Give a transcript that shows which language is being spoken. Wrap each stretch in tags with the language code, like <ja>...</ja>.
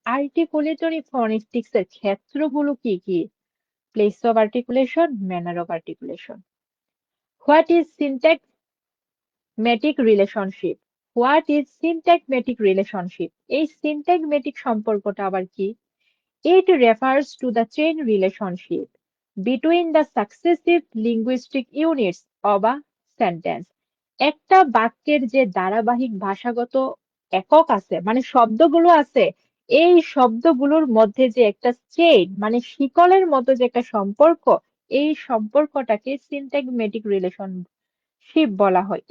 <bn>আর্টিকুলেটরি phonetics এর ক্ষেত্রগুলো কি কি?</bn> <en>Place of articulation, manner of articulation. What is syntagmatic relationship? What is syntagmatic relationship?</en> <bn>এই সিনট্যাগমেটিক সম্পর্কটা আবার কি?</bn> <en>It refers to the chain relationship between the successive linguistic units of a sentence.</en> <bn>একটা বাক্যের যে ধারাবাহিক ভাষাগত একক আছে, মানে শব্দগুলো আছে, এই শব্দগুলোর মধ্যে যে একটা চেইন, মানে শিকলের মতো যে একটা সম্পর্ক, এই সম্পর্কটাকে সিনট্যাগমেটিক রিলেশনশিপ বলা হয়।</bn>